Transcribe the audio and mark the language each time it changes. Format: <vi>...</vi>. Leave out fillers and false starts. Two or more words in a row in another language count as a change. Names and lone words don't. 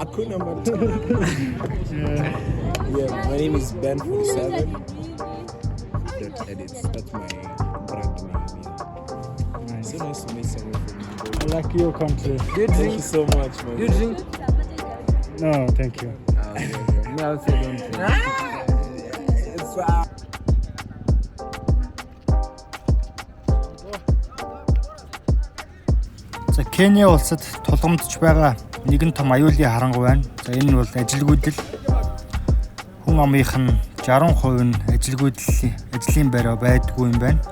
<en>have Hakuna Matata. Yeah, my name is Ben47. .edits. That's my brand name. Yeah. Nice. So nice to meet someone from I Mongolia. like your country. Thank you so much, man. You drink? No, thank you. Me also don't drink.</en> <mn>За Кения улсад тулгамдж байгаа нэгэн том аюулын харангуй байна. За энэ нь бол ажилгүйдэл. Хүн амынх нь 60% нь ажлын байраа байдгүй юм байна.</mn>